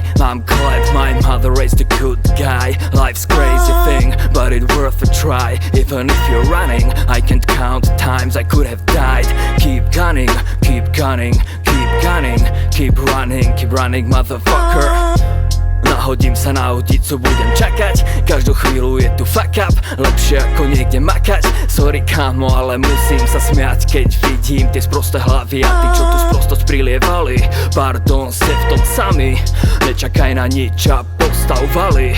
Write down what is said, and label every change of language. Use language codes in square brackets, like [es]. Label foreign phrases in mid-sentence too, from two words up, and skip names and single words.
[en] I'm glad my mother raised a good guy. Life's crazy thing, but it's worth a try. Even if you're running, I can't count times I could have died. Keep gunning, keep gunning, keep gunning, keep running, motherfucker. [sk] Nahodím sa na audicu, budem čakať. Každú chvíľu je tu [en] fuck up, [sk] lepšie ako niekde makať. Sorry kámo, ale musím sa smiať, keď vidím tie sprosté hlavy a tí, čo tu sprostosť prilievali. Pardon, ste v tom sami, nečakaj na nič a postav valy.